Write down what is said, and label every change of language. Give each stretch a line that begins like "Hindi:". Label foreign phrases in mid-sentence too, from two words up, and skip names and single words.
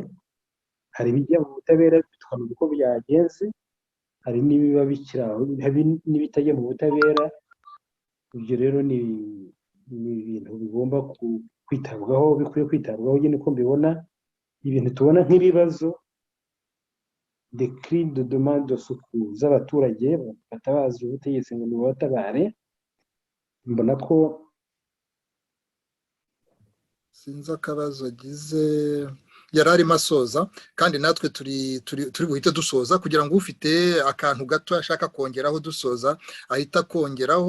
Kinyarwanda: Hari ibijya mu butabera tukamenya uko byagenze, hari n'ibiba bikiraho, hari n'ibitajya mu butabera. Ibyo rero ni ibintu bigomba kwitabwaho, bikwiye kwitabwaho. Nyine uko mbibona ibintu tubona nk'ibibazo
French: de cri de demande de secours
Kinyarwanda: z'abaturage batabaza ubutegetsi ngo nibatabare, mbona ko sinzi akabazo agize yari arimo asoza, kandi natwe turi buhite dusoza kugira ngo ufite akantu gato ashaka kongeraho dusoza ahita kongeraho.